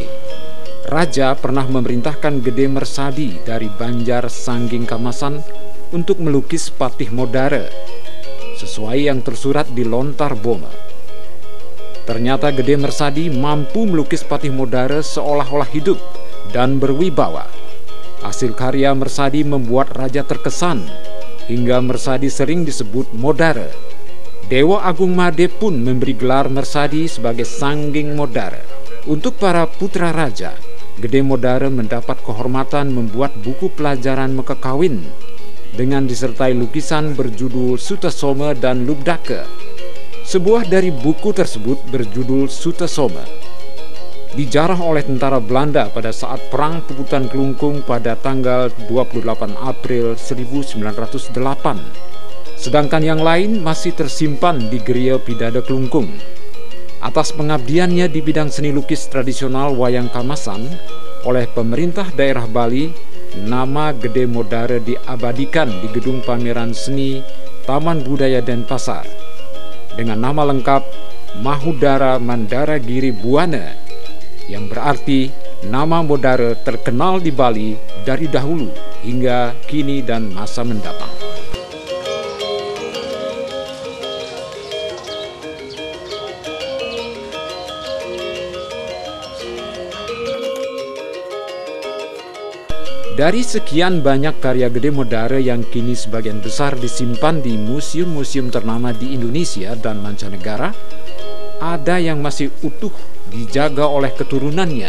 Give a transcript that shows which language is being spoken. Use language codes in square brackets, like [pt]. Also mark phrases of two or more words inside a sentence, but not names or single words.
[id] Raja pernah memerintahkan Gede Mersadi dari Banjar Sangging Kamasan untuk melukis Patih Modare, sesuai yang tersurat di Lontar Boma. Ternyata Gede Mersadi mampu melukis Patih Modare seolah-olah hidup dan berwibawa. Hasil karya Mersadi membuat Raja terkesan, hingga Mersadi sering disebut Modare. Dewa Agung Made pun memberi gelar Mersadi sebagai Sangging Modare. Untuk para putra raja, Gede Modare mendapat kehormatan membuat buku pelajaran Mekekawin dengan disertai lukisan berjudul Sutasoma dan Lubdake. Sebuah dari buku tersebut berjudul Sutasoma dijarah oleh tentara Belanda pada saat Perang Puputan Kelungkung pada tanggal 28 April 1908. Sedangkan yang lain masih tersimpan di Geria Pidada Kelungkung. Atas pengabdiannya di bidang seni lukis tradisional wayang kamasan, oleh pemerintah daerah Bali, nama Gede Modare diabadikan di Gedung Pameran Seni Taman Budaya Denpasar dengan nama lengkap Mahudara Mandara Giri Buana, yang berarti nama Modare terkenal di Bali dari dahulu hingga kini dan masa mendatang. Dari sekian banyak karya Gede Modare yang kini sebagian besar disimpan di museum-museum ternama di Indonesia dan mancanegara, ada yang masih utuh dijaga oleh keturunannya.